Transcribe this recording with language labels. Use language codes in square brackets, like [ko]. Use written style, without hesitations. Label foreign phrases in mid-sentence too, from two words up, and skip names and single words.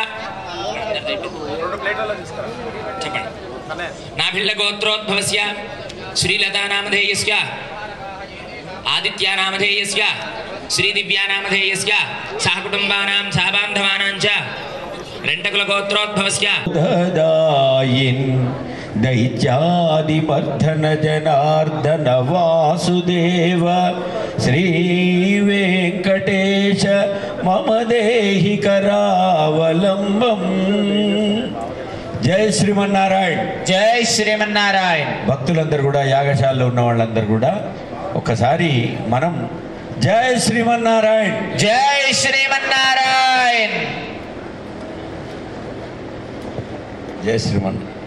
[sa] नाभिल्ल गोत्रोद्भवस्य श्रीलता नामधेयस्य आदित्य नामधेयस्य श्रीदिव्या नामधेयस्य सहकुटुम्बानां सहबान्धवानां च रेण्टकुल गोत्रोद्भवस्य ददायिन् दैत्यादिमर्दन जनार्दन वासुदेव श्री वेंकटेश मम देहि करावलंबम्। [te] జై శ్రీమన్నారాయణ, జై శ్రీమన్నారాయణ. భక్తులందరూ కూడా యాగశాలలో ఉన్న వాళ్ళందరూ కూడా ఒక్కసారి మనం జై శ్రీమన్నారాయణ, జై శ్రీమన్నారాయణ. జై శ్రీమన్నారాయణ.